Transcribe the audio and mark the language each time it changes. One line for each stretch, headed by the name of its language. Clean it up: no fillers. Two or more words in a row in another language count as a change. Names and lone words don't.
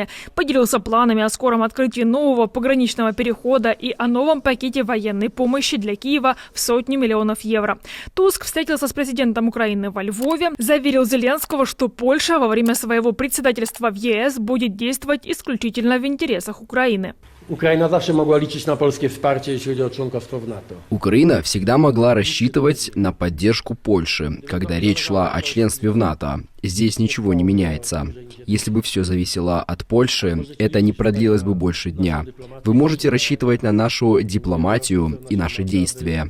Russian: Поделился планами о скором открытии нового пограничного перехода и о новом пакете военной помощи для Киева в сотни миллионов евро. Туск встретился с президентом Украины во Львове, заверил Зеленского, что Польша во время своего председательства в ЕС будет действовать исключительно в интересах Украины.
Polish: Украина zawsze mogła liczyć na polskie wsparcie, jeśli chodzi o członkostwo w NATO.
Russian: Украина всегда могла рассчитывать на поддержку Польши, когда речь шла о членстве в НАТО. Здесь ничего не меняется. Если бы все зависело от Польши, это не продлилось бы больше дня. Вы можете рассчитывать на нашу дипломатию и наши действия.